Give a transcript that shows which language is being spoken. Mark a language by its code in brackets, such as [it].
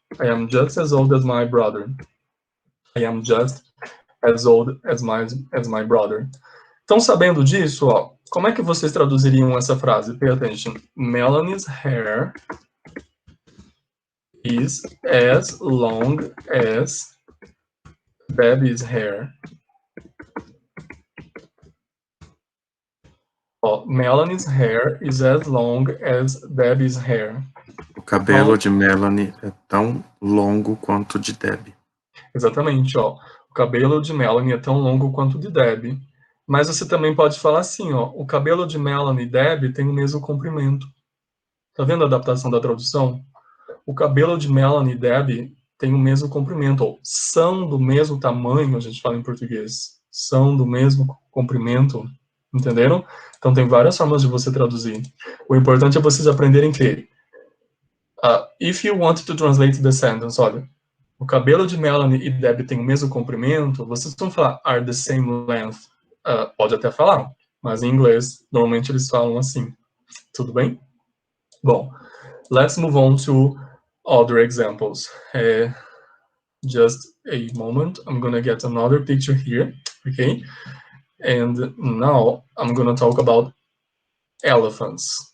[en] I am just as old as my brother. I am just as old as my brother. [pt] Então, sabendo disso, ó, como é que vocês traduziriam essa frase? [en] Pay attention. Melanie's hair is as long as Debbie's hair. Ó, Melanie's hair is as long as Debbie's hair. [pt] O cabelo de Melanie é tão longo quanto o de Debbie. Exatamente, ó. O cabelo de Melanie é tão longo quanto o de Debbie. Mas você também pode falar assim, ó. O cabelo de Melanie e Debbie tem o mesmo comprimento. Tá vendo a adaptação da tradução? O cabelo de Melanie e Debbie tem o mesmo comprimento. Ou são do mesmo tamanho, a gente fala em português. São do mesmo comprimento. Entenderam? Então tem várias formas de você traduzir. O importante é vocês aprenderem que [en] if you want to translate the sentence, [pt] olha, o cabelo de Melanie e Debbie tem o mesmo comprimento, vocês vão falar are the same length. Pode até falar, mas em inglês, normalmente eles falam assim. Tudo bem? [en] Bom, let's move on to other examples. Just a moment, I'm gonna get another picture here, okay? And now I'm gonna talk about elephants.